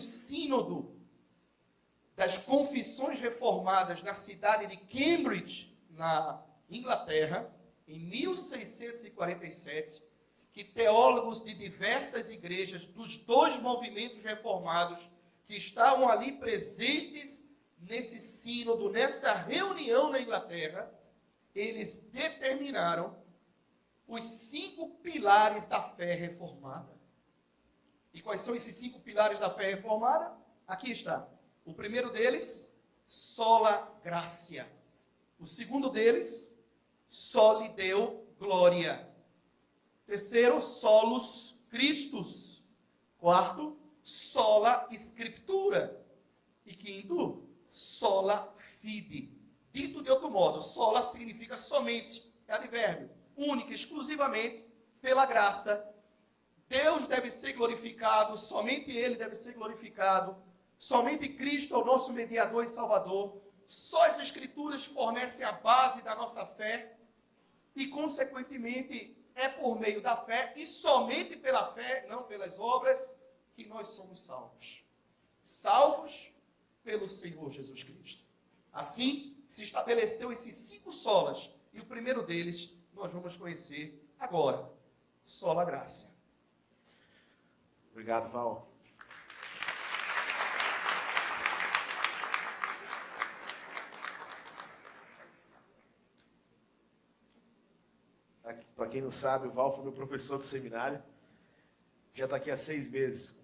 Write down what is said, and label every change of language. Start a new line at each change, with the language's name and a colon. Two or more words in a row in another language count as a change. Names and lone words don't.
Portuguese: sínodo das confissões reformadas na cidade de Cambridge, na Inglaterra, em 1647, que teólogos de diversas igrejas, dos dois movimentos reformados, que estavam ali presentes nesse sínodo, nessa reunião na Inglaterra, eles determinaram os 5 pilares da fé reformada. E quais são esses 5 pilares da fé reformada? Aqui está. O primeiro deles,
Latin: sola gratia.
Portuguese: O segundo deles,
Latin: soli Deo gloria. Terceiro, solus Christus. Quarto, sola scriptura.
Portuguese: E quinto,
Latin: sola fide.
Portuguese: Dito de outro modo, sola significa somente, é advérbio, única, exclusivamente pela graça. Deus deve ser glorificado, somente Ele deve ser glorificado, somente Cristo é o nosso mediador e salvador. Só as Escrituras fornecem a base da nossa fé e, consequentemente, é por meio da fé e somente pela fé, não pelas obras, que nós somos salvos. Salvos pelo Senhor Jesus Cristo. Assim, se estabeleceu esses 5 solas, e o primeiro deles nós vamos conhecer agora.
Latin: Sola gratia.
Portuguese: Obrigado, Val. Para quem não sabe, o Val foi meu professor do seminário. Já está aqui há 6 meses.